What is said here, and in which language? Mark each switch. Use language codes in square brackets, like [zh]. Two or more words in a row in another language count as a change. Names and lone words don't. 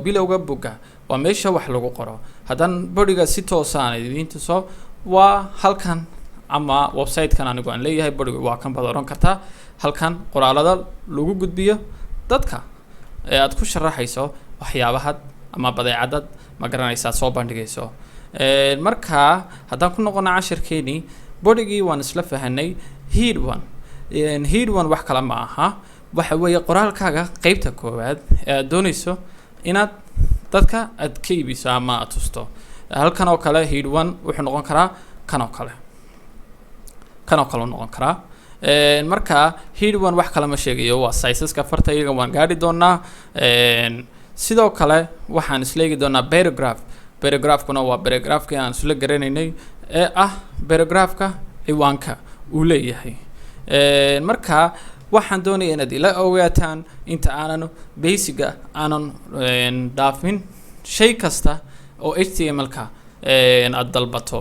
[so] bilowga bogga waa meesha wax lagu qoro haddaan bodiga si toosaan idiin tuso waa halkan ama website-kan anigu aan leeyahay bodiga waa kan baad oran kartaa halkan qoraalada lagu gudbiyo dadka ee aad ku sharaxayso waxyaabaha ama badeecadad ma garanaysaa soo bandhigayso marka haddaan ku noqono cashirkeeni bodigii waan isla fahanay [en] head one [so] wax kala ma aha waxa weeye qoraalkaaga qaybta koowaad ee aad doonayso inaad dadka aad ka iibiso ama aad tusto halkan oo kale [en] head one [so] wuxuu noqon karaa kan oo kale noqon karaa marka [en] head one [so] wax kale ma sheegayo waa sizeska farta iyaga waan gaadhi doonaa sidoo kale waxaan isleegi doonaa paragraphkuna waa paragraphkii aan isla garanaynay ee ah paragraphka ciwaanka uu leeyahay marka waxaan doonaya inaad ila ogaataan inta aanan basiga aanan dhaafin shay kasta oo html-ka aad dalbato